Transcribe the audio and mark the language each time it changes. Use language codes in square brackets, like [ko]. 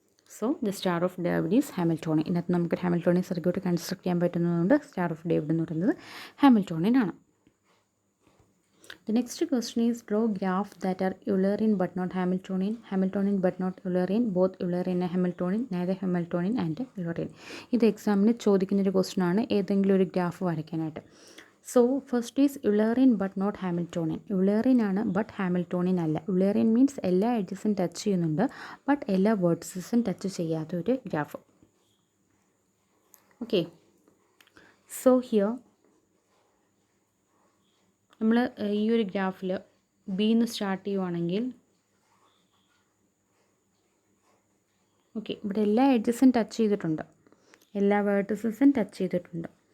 [en] So the star of David is Hamiltonian. [ml] ഇതിനകത്ത് നമുക്ക് Hamiltonian circuit construct ചെയ്യാൻ പറ്റുന്നതുകൊണ്ട് star of David എന്ന് പറയുന്നത് ഹാമിൽട്ടോണിയൻ ആണ്. [en] The next question is, draw graph that are Eulerian but not Hamiltonian, Hamiltonian but not Eulerian, both Eulerian and Hamiltonian, neither Hamiltonian and Eulerian. [ml] ഇത് എക്സാമിന് ചോദിക്കുന്നൊരു question ആണ്, ഏതെങ്കിലും ഒരു graph വരയ്ക്കാനായിട്ട്. [en] So first is Eulerian but not Hamiltonian. [ml] Eulerian ആണ് but Hamiltonian അല്ല. Eulerian means എല്ലാ എഡ്ജസും touch ചെയ്യുന്നുണ്ട് ബട്ട് എല്ലാ വേർട്ടിസസും ടച്ച് ചെയ്യാത്ത ഒരു ഗ്രാഫ്. ഓക്കെ, സോ ഹിയർ നമ്മൾ ഈ ഒരു ഗ്രാഫിൽ ബിന്ന് സ്റ്റാർട്ട് ചെയ്യുവാണെങ്കിൽ ഓക്കെ, ഇവിടെ എല്ലാ എഡ്ജസും ടച്ച് ചെയ്തിട്ടുണ്ട്, എല്ലാ വേർട്ടിസസും ടച്ച് ചെയ്തിട്ടുണ്ട്.